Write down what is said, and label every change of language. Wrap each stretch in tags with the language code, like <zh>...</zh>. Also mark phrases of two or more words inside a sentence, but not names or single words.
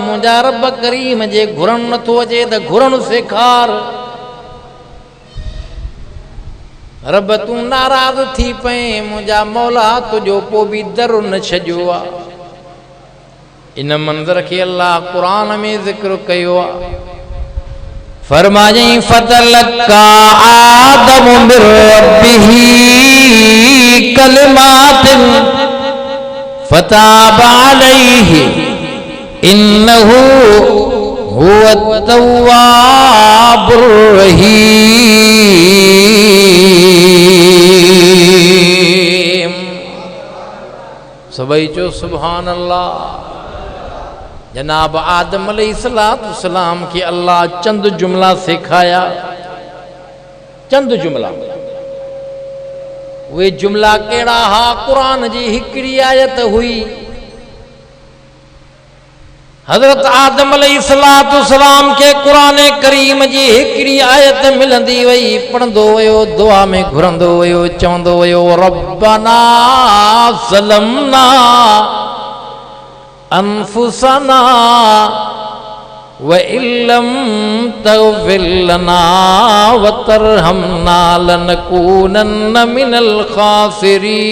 <sd>मुंहिंजा रब करीम जे घुरणु नथो अचे त घुरणु सेखार। रब तूं नाराज़ थी पए, मुंहिंजा मौला तुंहिंजो पोइ बि दर न छॾियो आ। इन मंज़र के अल्लाह कुरान में ज़िक्र कयो आ।</sd> <ar>फरमायई, فتلقى آدم من ربه كلمات فتاب عليه إنه هو التواب الرحيم.</ar> <sd>सभई चो</sd> <ar>سبحان الله.</ar> <sd>जनाब आदम अलैहिस्सलाम के अल्लाह चंद जुमला सिखाया। चंद जुमला, वे जुमला केड़ा हा? कुरान जी हिकड़ी आयत हुई। हजरत आदम अलैहिस्सलाम के कुरान करीम जी हिकड़ी आयत मिलंदी वई, पढ़ंदो वयो, दुआ में घुरंदो वयो, चवंदो वयो,</sd> <ar>ربنا ظلمنا أنفسنا وإن لم تغفر لنا وترحمنا لنكونن من الخاسرين.</ar>